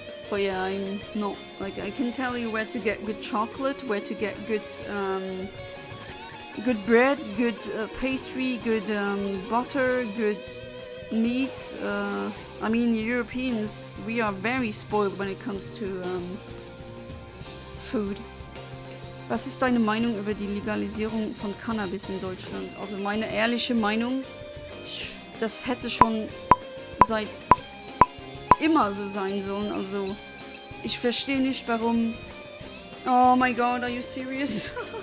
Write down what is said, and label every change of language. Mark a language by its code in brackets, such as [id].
[en] But yeah, I'm not, I can tell you where to get good chocolate, where to get good good bread, good pastry, good butter, good meat. I mean, Europeans, we are very spoiled when it comes to food. [de] Was ist deine Meinung über die Legalisierung von Cannabis in Deutschland? Also meine ehrliche Meinung, das hätte schon seit immer so sein sollen. Also ich verstehe nicht, warum. [en] Oh my god, are you serious?